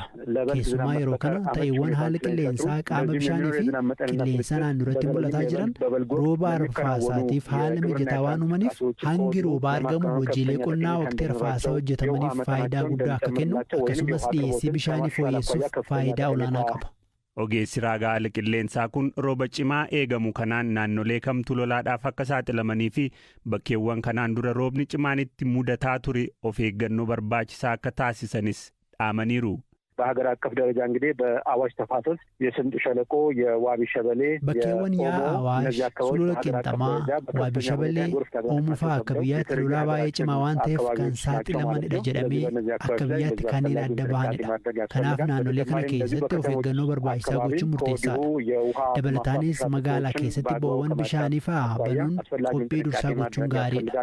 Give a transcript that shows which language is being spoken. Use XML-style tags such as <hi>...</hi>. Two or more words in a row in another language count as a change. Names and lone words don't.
<om>Keessumaa yeroo kana ta'eewwan haala qilleensaa qaama bishaanii fi qilleensa naannoorratti mul'ataa jiran rooba arfaasaatiif haala mijataa waan uumaniif hangi roobaa argamu hojiilee qonnaa waqtii arfaasaa hojjetamaniif faayidaa guddaa akka kennu akkasumas dhiyeessii bishaanii fooyyessuuf faayidaa olaanaa qaba. Ogeessi raagaa haala qilleensaa kun rooba cimaa eegamu kanaan naannolee kamtu lolaadhaaf akka saaxilamanii fi bakkeewwan kanaan dura roobni cimaan itti mudataa ture of eeggannoo barbaachisaa akka taasisanis dhaamaniiru.</om> <am>በሀገር አቀፍ ደረጃ እንግዲህ በአዋሽ ተፋሰስ የስምጥ ሸለቆ የዋቢ ሸበሌ</am> <om>bakkeewwan yaa awaash sulula qinxamaa waabi shabalee oomuufaa akka biyyaatti lolaa baay'ee cimaa waan ta'eef kan saaxilamanidha jedhamee akka biyyaatti kanneen adda bahanidha. Kanaaf naannolee kana keessatti of eeggannoo barbaachisaa gochuun murteessaadha. Dabalataanis magaalaa keessatti bo'oowwan bishaanii fa'aa banuun qophii dursaa gochuun gaariidha.</om>